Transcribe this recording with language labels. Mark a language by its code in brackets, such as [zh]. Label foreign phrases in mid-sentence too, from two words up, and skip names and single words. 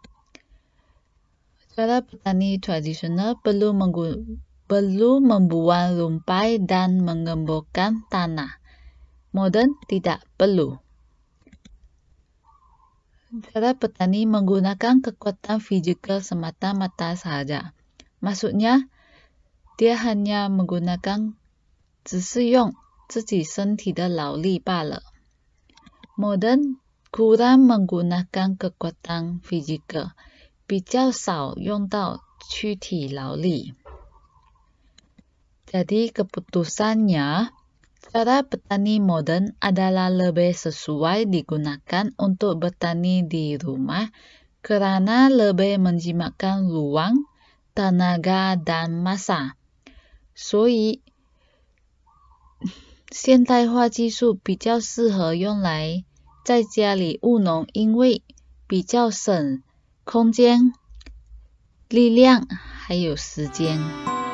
[ms] Cara petani tradisional perlu membuang rumpai dan mengemburkan tanah. Modern tidak perlu. Cara petani menggunakan kekuatan fizikal semata-mata sahaja. Maksudnya, dia hanya menggunakan [zh] 只是用自己身体的劳力罢了。 [ms] Modern kurang menggunakan kekuatan fizikal, [zh] 比较少用到躯体劳力。 [ms] Jadi keputusannya, cara petani modern adalah lebih sesuai digunakan untuk bertani di rumah karena lebih menjimatkan ruang, tenaga, dan masa. [zh] 所以现代化技术比较适合用来在家里务农，因为比较省空间、力量还有时间。